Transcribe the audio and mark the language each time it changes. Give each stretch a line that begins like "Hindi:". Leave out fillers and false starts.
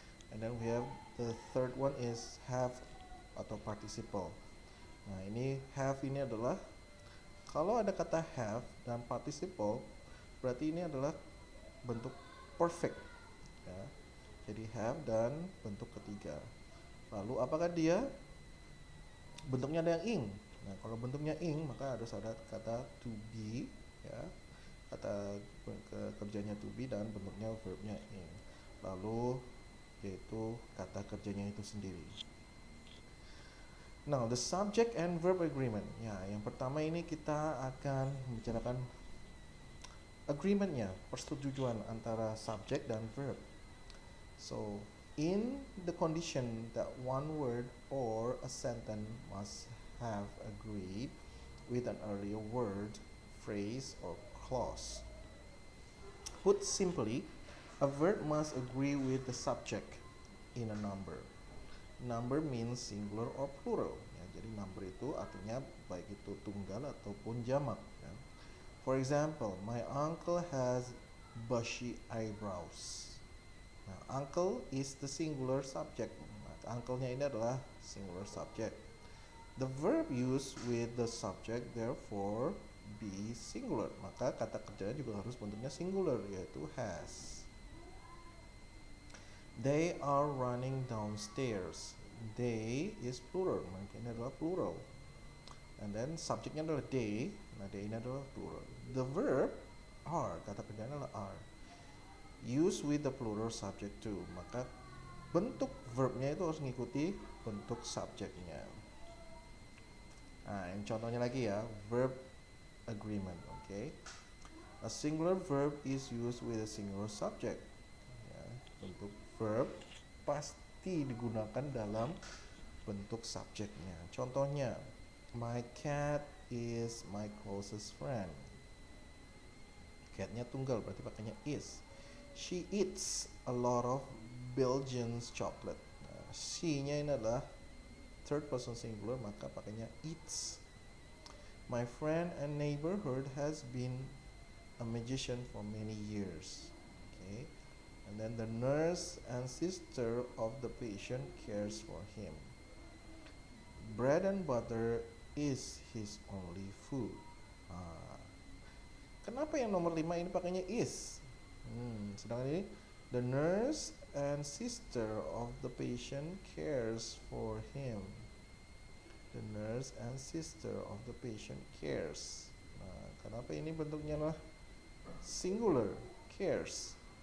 English: And then we have the third one is have atau participle.
Indonesian: Nah ini have ini adalah kalau ada kata have dan participle, berarti ini adalah bentuk perfect. Ya. Jadi have dan bentuk ketiga. Lalu apakah dia bentuknya ada yang ing? Nah kalau bentuknya ing maka harus ada kata to be, ya, kata kerjanya to be dan bentuknya verbnya ing. Lalu yaitu kata kerjanya itu sendiri.
English: Now, the subject and verb agreement.
Indonesian: Ya, yang pertama ini kita akan membicarakan agreementnya, persetujuan antara subject dan verb.
English: So, in the condition that one word or a sentence must have agreed with an earlier word, phrase, or clause. Put simply, a verb must agree with the subject in a number. Number means singular or plural.
Indonesian: Ya, jadi number itu artinya baik itu tunggal ataupun jamak. Ya.
English: For example, my uncle has bushy eyebrows. Nah, uncle is the singular subject.
Indonesian: Nah, uncle-nya ini adalah singular subject.
English: The verb used with the subject therefore be singular.
Indonesian: Maka kata kerjanya juga harus bentuknya singular, yaitu has.
English: They are running downstairs. They is plural,
Indonesian: maka ini adalah plural.
English: And then
Indonesian: subjeknya adalah they. Nah, they ini adalah plural.
English: The verb are,
Indonesian: kata kerjanya adalah are.
English: Use with the plural subject too.
Indonesian: Maka bentuk verbnya itu harus mengikuti bentuk subjeknya. Nah, yang contohnya lagi ya, verb agreement, okay?
English: A singular verb is used with a singular subject.
Indonesian: Ya, bentuk verb pasti digunakan dalam bentuk subjeknya.
English: Contohnya, my cat is my closest friend.
Indonesian: Catnya tunggal berarti pakainya is.
English: She eats a lot of Belgian chocolate.
Indonesian: Nah, she-nya ini adalah
English: third person singular,
Indonesian: maka pakainya eats.
English: My friend and neighborhood has been a magician for many years. Okay. And then the nurse and sister of the patient cares for him. Bread and butter is his only food.
Indonesian: Kenapa yang nomor 5 ini pakainya is? Sedangkan ini
English: the nurse and sister of the patient cares for him. The nurse and sister of the patient cares.
Indonesian: Nah, kenapa ini bentuknya lah singular, cares?